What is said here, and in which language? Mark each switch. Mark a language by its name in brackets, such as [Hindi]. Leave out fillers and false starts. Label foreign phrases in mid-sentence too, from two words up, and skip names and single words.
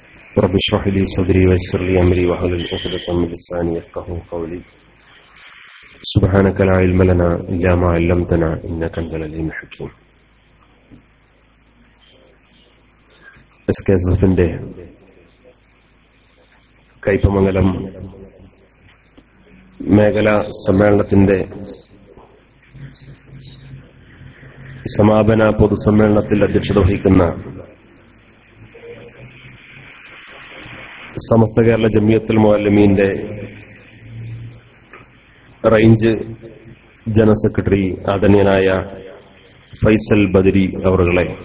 [Arabic] رب اشرح لي صدري ويسر لي أمري واحلل عقدة من لساني يفقهوا قولي سبحانك لا علم لنا إلا ما علمتنا إنك أنت العليم الحكيم. [Malayalam] എസ്കെഎസ്എഫിന്റെ കയ്പമംഗലം മേഖലാ സമ്മേളനത്തിന്റെ സമാപന പൊതുസമ്മേളനത്തിൽ അധ്യക്ഷത വഹിക്കുന്ന സമസ്ത കേരള ജമിയത്തുൽ മുഅല്ലിമീന്റെ റേഞ്ച് ജനറൽ സെക്രട്ടറി ആദരണീയനായ ഫൈസൽ ബദരി അവറുകളെ,